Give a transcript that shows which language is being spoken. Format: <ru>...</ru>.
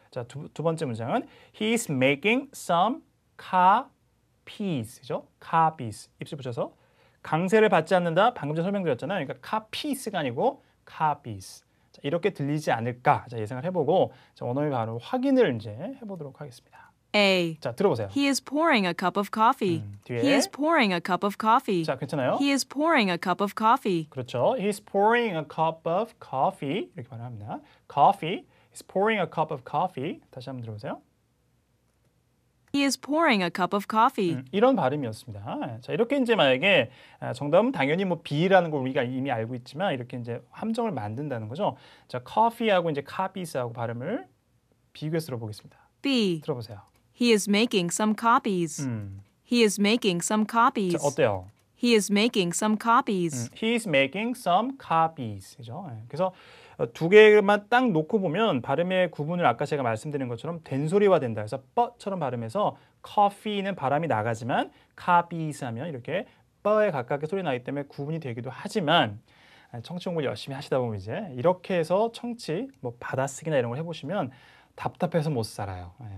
<ko>자, 두 번째 문장은</ko> <en>He's making some copies,</en> <ko>그죠? copies 입술 붙여서 강세를 받지 않는다. 방금 전에 설명드렸잖아요. 그러니까 copies가 아니고 copies. 자, 이렇게 들리지 않을까? 자, 예상을 해보고 자, 원어민 발음 확인을 이제 해보도록 하겠습니다. A. 자, 들어보세요.</ko> <en>He is pouring a cup of coffee.</en> <ko>뒤에.</ko> <en>He is pouring a cup of coffee.</en> <ko>자, 괜찮아요?</ko> <en>He is pouring a cup of coffee.</en> <ko>그렇죠.</ko> <en>He's pouring a cup of coffee</en> <ko>이렇게 발음합니다.</ko> <en>Coffee. He's pouring a cup of coffee.</en> <ko>다시 한번 들어보세요.</ko> <en>He is pouring a cup of coffee.</en> <ko>이런 발음이었습니다. 자, 이렇게 이제 만약에 정답은 당연히 뭐 B라는 걸 우리가 이미 알고 있지만 이렇게 이제 함정을 만든다는 거죠. 자, coffee하고 이제 copies하고 발음을 비교해서 들어보겠습니다. B. 들어보세요.</ko> <en>He is making some copies. He is making some copies.</en> <ko>자, 어때요?</ko> <en>He is making some copies. He's making some copies.</en> <ko>그죠? 그래서 두 개만 딱 놓고 보면 발음의 구분을 아까 제가 말씀드린 것처럼 된소리화 된다. 그래서 뻐처럼 발음해서 coffee는 바람이 나가지만 copies 하면 이렇게 뻐에 가깝게 소리 나기 때문에 구분이 되기도 하지만 청취 공부를 열심히 하시다 보면 이제 이렇게 해서 청취, 뭐 받아쓰기나 이런 걸 해보시면 답답해서 못 살아요.</ko>